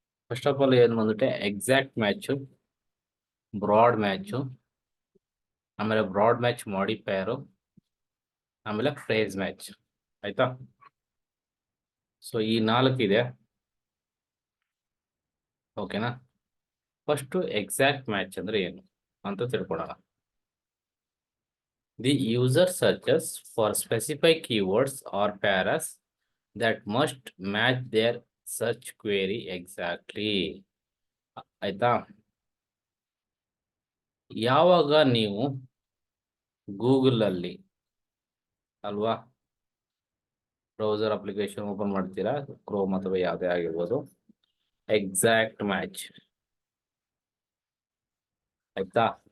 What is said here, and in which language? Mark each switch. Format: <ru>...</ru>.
<kn>First of all ಏನು ಬಂದ್ಬಿಟ್ಟು exact match, broad match, ಆಮೇಲೆ ಬ್ರಾಡ್ ಮ್ಯಾಚ್ ಮಾಡಿಫೈಯರು, ಆಮೇಲೆ ಫ್ರೇಸ್ ಮ್ಯಾಚ್, ಆಯ್ತಾ. ಸೊ ಈ 4 ಇದೆ, ಓಕೆನಾ. ಫಸ್ಟ್ ಎಕ್ಸಾಕ್ಟ್ ಮ್ಯಾಚ್ ಅಂದ್ರೆ ಏನು ಅಂತ ತಿಳ್ಕೊಳ್ಳೋಣ.</kn> <en>The user searches for specific keywords or pairs that must match their search query exactly.</en> <kn>ಆಯ್ತಾ. ಯಾವಾಗ ನೀವು ಗೂಗಲ್ ಅಲ್ಲಿ ಅಲ್ವಾ ಬ್ರೌಸರ್ ಅಪ್ಲಿಕೇಶನ್ ಓಪನ್ ಮಾಡ್ತೀರಾ, ಕ್ರೋಮ್ ಅಥವಾ ಯಾವುದೇ ಆಗಿರ್ಬೋದು, ಎಕ್ಸಾಕ್ಟ್ ಮ್ಯಾಚ್, ಆಯ್ತಾ.</kn>